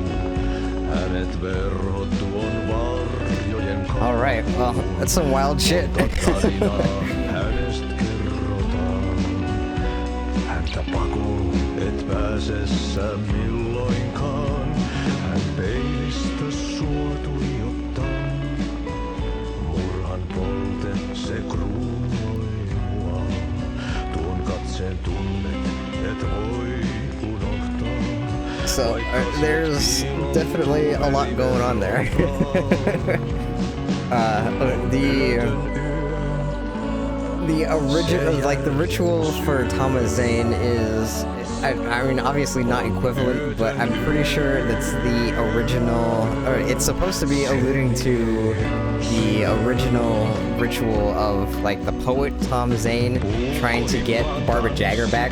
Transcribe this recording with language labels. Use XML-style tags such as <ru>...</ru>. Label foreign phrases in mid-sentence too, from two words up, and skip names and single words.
<fi>Hänet verhot tuon varjojen kanssa.</fi> <en>All right, well, that's some wild shit.</en> <fi>Hänestä kerrotaan. Häntä pakoon et pääse sä milloinkaan. Hän peilistä sua tuijottaa. Murhan polte se kruunoi mua. Tuon katseen tunnet et voi unohtaa.</fi> <en>So there's definitely a lot going on there. The original, like the ritual for Thomas Zane is, I mean, obviously not equivalent, but I'm pretty sure that's the original, or it's supposed to be alluding to the original ritual of like the poet Tom Zane trying to get Barbara Jagger back.</en>